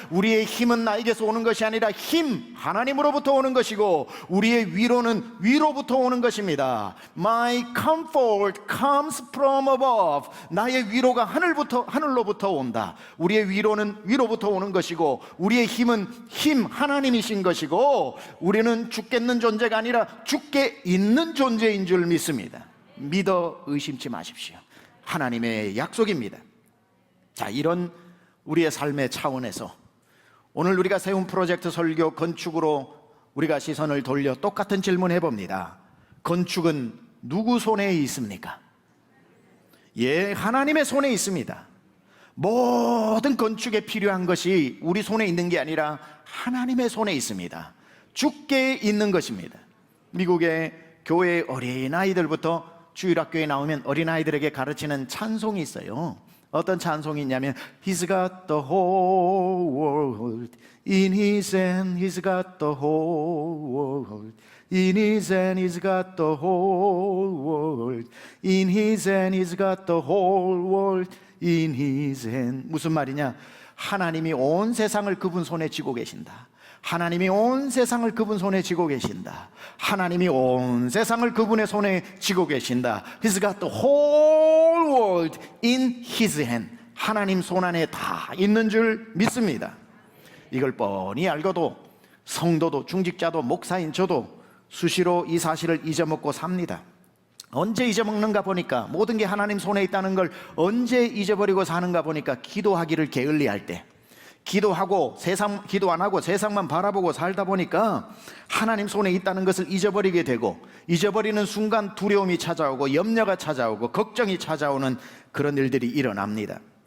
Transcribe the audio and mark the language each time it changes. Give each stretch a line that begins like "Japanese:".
Korean: 우리의 힘은 나에게서 오는 것이 아니라 힘 하나님으로부터 오는 것이고, 우리의 위로는 위로부터 오는 것입니다.
English: My comfort comes from above.
Korean: 나의 위로가 하늘로부터 온다. 우리의 위로는 위로부터 오는 것이고, 우리의 힘은 힘 하나님이신 것이고, 우리는 죽겠는 존재가 아니라 죽게 있는 존재인 줄 믿습니다. 믿어 의심치 마십시오. 하나님의 약속입니다. 자, 이런 우리의 삶의 차원에서 오늘 우리가 세운 프로젝트 설교 건축으로 우리가 시선을 돌려 똑같은 질문 해봅니다. 건축은 누구 손에 있습니까? 예, 하나님의 손에 있습니다. 모든 건축에 필요한 것이 우리 손에 있는 게 아니라 하나님의 손에 있습니다. 주께 있는 것입니다. 미국의 교회 어린아이들부터 주일학교에 나오면 어린아이들에게 가르치는 찬송이 있어요. 어떤 찬송이 있냐면
English: He's got the whole world in His hand. He's got the whole world in His hand. He's got the whole world in His hand. He's got the whole world in His hand.
Korean: 무슨 말이냐? 하나님이 온 세상을 그분 손에 쥐고 계신다. 하나님이 온 세상을 그분 손에 쥐고 계신다. 하나님이 온 세상을 그분의 손에 쥐고 계신다.
English: He's got the whole world in His hand.
Korean: 하나님 손 안에 다 있는 줄 믿습니다. 이걸 뻔히 알고도 성도도 중직자도 목사인 저도 수시로 이 사실을 잊어먹고 삽니다. 언제 잊어먹는가 보니까, 모든 게 하나님 손에 있다는 걸 언제 잊어버리고 사는가 보니까, 기도하기를 게을리할 때, 기도하고 기도 안 하고 세상만 바라보고 살다 보니까 하나님 손에 있다는 것을 잊어버리게 되고, 잊어버리는 순간 두려움이 찾아오고 염려가 찾아오고 걱정이 찾아오는 그런 일들이 일어납니다.